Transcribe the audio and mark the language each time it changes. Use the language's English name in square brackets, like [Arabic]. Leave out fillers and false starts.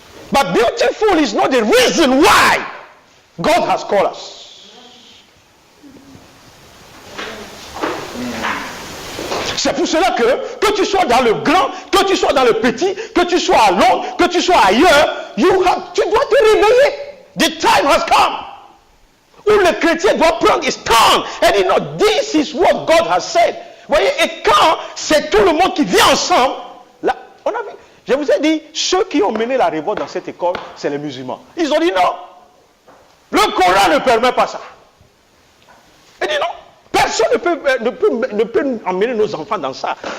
[English] But beautiful is not the reason why God has called us. [French] C'est pour cela que tu sois dans le grand, que tu sois dans le petit, que tu sois à Londres, que tu sois ailleurs, tu dois te réveiller. [English] The time has come. [French] Où le chrétien doit prendre [English] his stand. And you know, this is what God has said. [French] Vous voyez, et quand c'est tout le monde qui vient ensemble, là, on a vu. Je vous ai dit, ceux qui ont mené la révolte dans cette école, c'est les musulmans. Ils ont dit non. Le Coran ne permet pas ça. Il dit non. Personne ne peut emmener nos enfants dans ça.